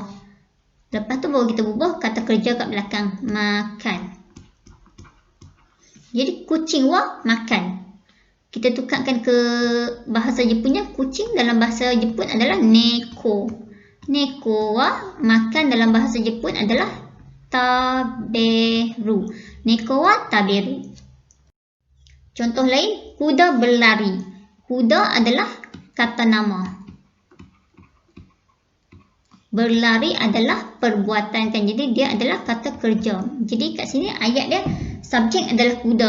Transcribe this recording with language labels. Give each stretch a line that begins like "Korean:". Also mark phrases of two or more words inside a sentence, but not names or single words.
Malay: Lepas tu baru kita bubuh kata kerja kat belakang, makan. Jadi kucing wa makan. Kita tukarkan ke bahasa Jepunnya, kucing dalam bahasa Jepun adalah neko.
Japanese: 猫は
Malay: makan dalam bahasa Jepun adalah taberu.
Japanese: 猫は食べる.
Malay: Contoh lain, kuda berlari. Kuda adalah kata nama. Berlari adalah perbuatan kan. Jadi dia adalah kata kerja. Jadi kat sini ayat dia subjek adalah kuda.